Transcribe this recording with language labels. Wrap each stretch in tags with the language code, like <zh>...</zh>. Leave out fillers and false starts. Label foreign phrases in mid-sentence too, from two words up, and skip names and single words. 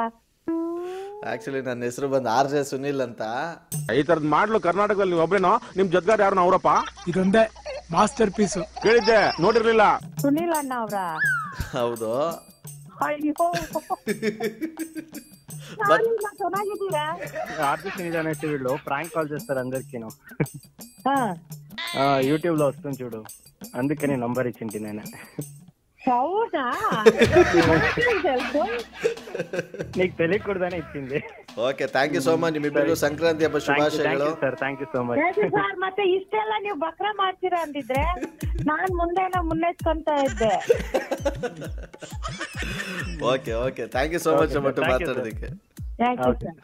<kn>ಆಕ್ಚುಲಿ ನನ್ನ ಹೆಸರು ಬಂದು ಆರ್ ಜೆ ಸುನಿಲ್ ಅಂತ. ಈ ತರದ್ ಮಾಡ್ಲು ಕರ್ನಾಟಕದಲ್ಲಿ ಅವರೇನೋ, ನಿಮ್ ಜೊತೆಗಾರ ಯಾರು ಅವರಪ್ಪ? ಇದೊಂದೇ ಮಾಸ್ಟರ್ ಪೀಸು. ಕೇಳಿದ್ದೆ, ನೋಡಿರ್ಲಿಲ್ಲ. ಸುನಿಲ್ ಅಣ್ಣ ಅವ್ರ? ಹೌದು. ಅಯ್ಯೋ, ಚೆನ್ನಾಗಿದ್ದೀರಾ?</kn> <te>ఆర్టిస్ట్ నిజానే వీళ్ళు</te> <en>prank call</en> <te>చేస్తారు అందరికి. యూట్యూబ్ లో వస్తుంది చూడు, అందుకని నంబర్ ఇచ్చింటి నేను.</te> <kn>ಹೌದಾ?</kn> <te>నీకు తెలియకూడదని ఇచ్చింది.</te> <en>okay, thank you so much.</en> <kn>ನಿಮ್ಮಿಬ್ಬರಿಗೂ ಸಂಕ್ರಾಂತಿ ಹಬ್ಬ ಶುಭಾಶಯಗಳು.</kn> <en>sir, thank you so much.</en> <kn>ಸರ್, ಮತ್ತೆ ಇಷ್ಟೆಲ್ಲ ನೀವು ಬಕ್ರ ಮಾಡ್ತೀರಾ ಅಂದಿದ್ರೆ ನಾನ್ ಮುನ್ನೆಚ್ಕೊಂತ ಇದ್ದೆ.</kn> <en>okay okay, thank you so much ಮಾತಾಡೋದಕ್ಕೆ. thank you sir.</en>